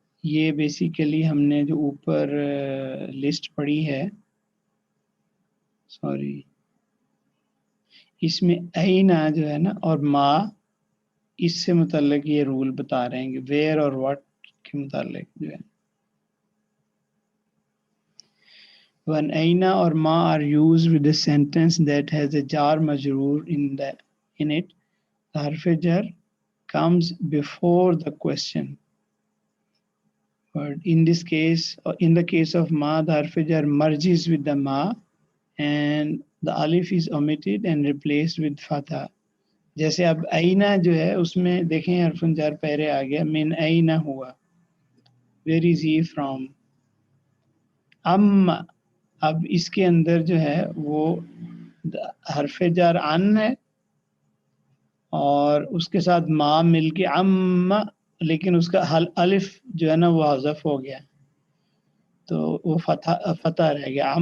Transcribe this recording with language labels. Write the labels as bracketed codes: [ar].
[ur] یہ بیسیکلی ہم نے جو اوپر لسٹ پڑھی ہے، سوری، اس میں اینا جو ہے نا اور ما، اس سے متعلق یہ رول بتا رہے ہیں کہ ویئر اور واٹ کے متعلق جو ہے. [en] When aina or ma are used with a sentence that has a jar majroor in it, the harf jar comes before the question. But in this case, in the case of ma, the harf jar merges with the ma and the alif is omitted and replaced with fatha. [ur] جیسے اب اینا جو ہے اس میں دیکھیں حرف جر پہلے آ گیا، من اینا ہوا، [en] where is he from. [ur] ام، اب اس کے اندر جو ہے وہ حرف جر ان ہے اور اس کے ساتھ ما مل کے ام، لیکن اس کا الف جو ہے نا وہ حذف ہو گیا تو وہ فتح رہ گیا.